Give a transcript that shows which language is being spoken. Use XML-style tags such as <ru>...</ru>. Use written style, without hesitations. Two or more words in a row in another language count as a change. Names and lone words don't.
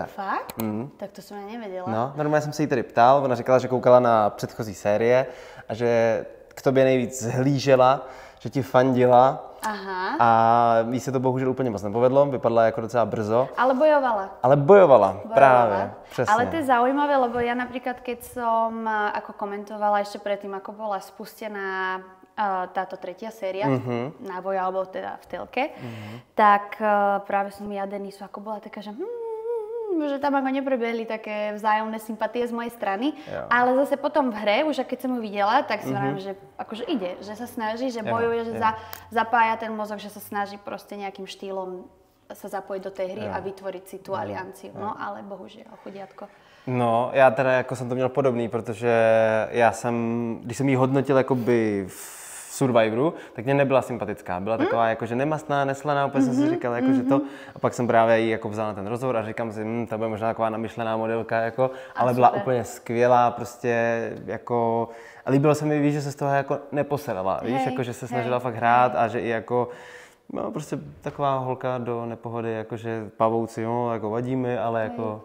<cs>Fakt? Tak to jsem nevěděla. No, normálně jsem se jí tady ptal, ona říkala, že koukala na předchozí série a že k tobě nejvíc zhlížela, že ti fandila. Aha. A jí se to bohužel úplně moc nepovedlo, vypadla jako docela brzo. Ale bojovala. Ale bojovala. Právě, přesně.</cs> <sk>Ale to je zaujímavé, lebo ja napríklad, keď som ako komentovala ešte predtým, ako bola spustená táto tretia séria náboja, alebo teda v telke, tak práve som ja Denisu ako bola taká, že tam ako neprebehli také vzájomné sympatie z mojej strany, ale zase potom v hre, už keď som ju videla, tak si hovorím, že akože ide, že sa snaží, že bojuje, že zapája ten mozog, že sa snaží proste nejakým štýlom sa zapojiť do tej hry a vytvoriť si tú alianciu, no ale bohužiaľ, chudiatko.</sk> <cs>No, já teda jako jsem to měl podobný, protože já jsem, když jsem jí hodnotil jakoby v Survivoru, tak mě nebyla sympatická. Byla taková jakože nemastná, neslaná, úplně jsem si říkal, jako, že to. A pak jsem právě jí jako vzal na ten rozhovor a říkám si, ta bude možná taková namyšlená modelka, jako, ale byla úplně skvělá, prostě jako, a líbilo se mi, víš, že se z toho jako neposedala, víš, jako, že se snažila fakt hrát a že i jako, no, prostě taková holka do nepohody, jakože pavouci, jo, jako vadí mi, ale jako</cs>